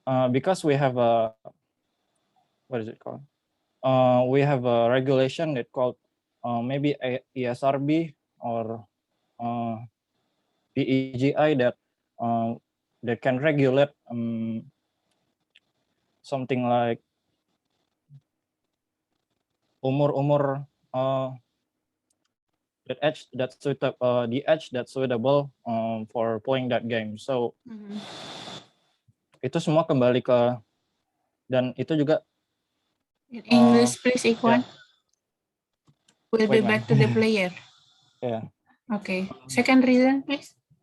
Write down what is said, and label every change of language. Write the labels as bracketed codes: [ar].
[en] Because we have a, what is it called? We have a regulation that called maybe ESRB or DEGI that can regulate something like [id] umur [en] the age that's suitable for playing that game. [id] So itu semua kembali ke, dan itu juga [en] in English, please, Ikwan. We'll be back to the player. Yeah. Okay. Second reason, please.